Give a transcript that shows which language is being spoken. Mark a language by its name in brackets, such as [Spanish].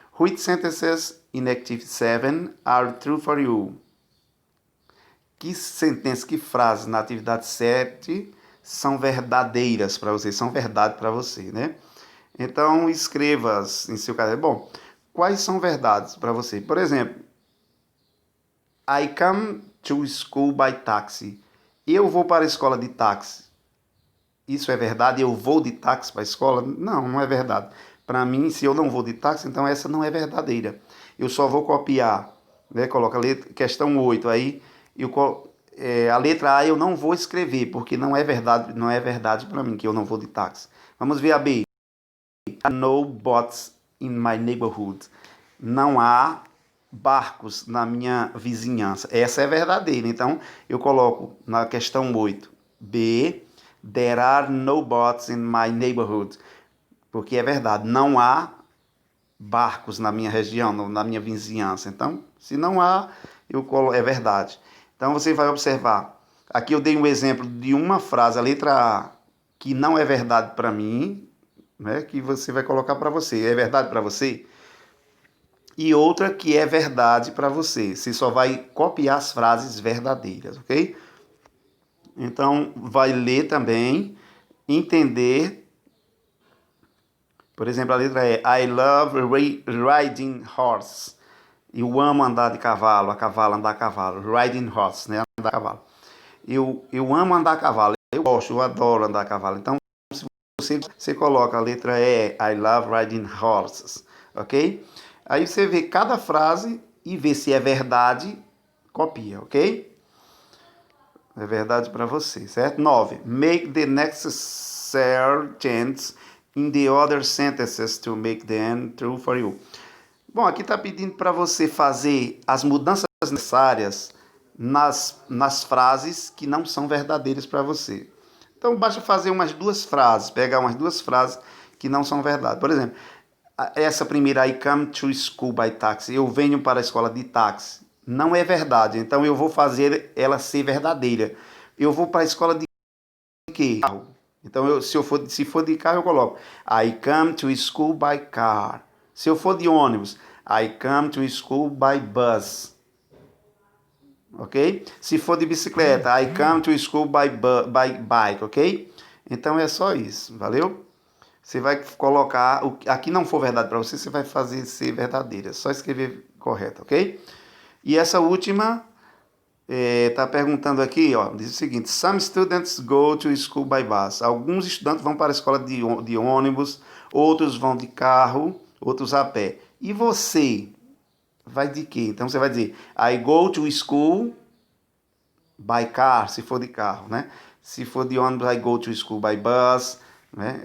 [English] Which sentences in Activity 7 are true for you? [Portuguese] Que sentenças, que frases na atividade 7 são verdadeiras para você, são verdade para você, né? Então, escreva em seu caderno. Bom, quais são verdades para você? Por exemplo, [English] I come to school by taxi. [Portuguese] Eu vou para a escola de táxi. Isso é verdade? Eu vou de táxi para a escola? Não, não é verdade. Para mim, se eu não vou de táxi, então essa não é verdadeira. Eu só vou copiar, né? Coloca a letra, questão 8 aí. A letra A eu não vou escrever, porque não é verdade para mim que eu não vou de táxi. Vamos ver a B. [English] No boats in my neighborhood. [Portuguese] Não há barcos na minha vizinhança. Essa é verdadeira. Então, eu coloco na questão 8. B. [English] There are no boats in my neighborhood. [Portuguese] Porque é verdade. Não há barcos na minha região, na minha vizinhança. Então, se não há, é verdade. Então, você vai observar. Aqui eu dei um exemplo de uma frase, a letra A, que não é verdade para mim, né, que você vai colocar para você. É verdade para você? E outra que é verdade para você. Você só vai copiar as frases verdadeiras, ok? Então, vai ler também, entender. Por exemplo, a letra E. [English] I love riding horse. [Portuguese] Eu amo andar de cavalo, andar a cavalo. [English] Riding horse, [Portuguese] né? Andar a cavalo. Eu amo andar a cavalo. Eu adoro andar a cavalo. Então, você coloca a letra E, [English] I love riding horses, [Portuguese] ok? Aí você vê cada frase e vê se é verdade, copia, ok? É verdade para você, certo? 9. [English] Make the necessary changes in the other sentences to make them true for you. [Portuguese] Bom, aqui está pedindo para você fazer as mudanças necessárias nas frases que não são verdadeiras para você. Então, basta fazer umas duas frases, pegar umas duas frases que não são verdade. Por exemplo, essa primeira, [English] I come to school by taxi, [Portuguese] eu venho para a escola de táxi, não é verdade. Então, eu vou fazer ela ser verdadeira. Eu vou para a escola de carro. Então, se for de carro, eu coloco [English] I come to school by car. [Portuguese] Se eu for de ônibus, [English] I come to school by bus. Ok? [Portuguese] Se for de bicicleta, [English] I come to school by bike, ok? [Portuguese] Então é só isso, valeu? Você vai colocar, aqui não for verdade para você, você vai fazer ser verdadeira, é só escrever correto, ok? E essa última, Tá perguntando aqui, ó, diz o seguinte: [English] Some students go to school by bus. [Portuguese] Alguns estudantes vão para a escola de ônibus, outros vão de carro, outros a pé. E você vai de quê? Então você vai dizer [English] I go to school by car, [Portuguese] se for de carro, né? Se for de ônibus, [English] I go to school by bus, né?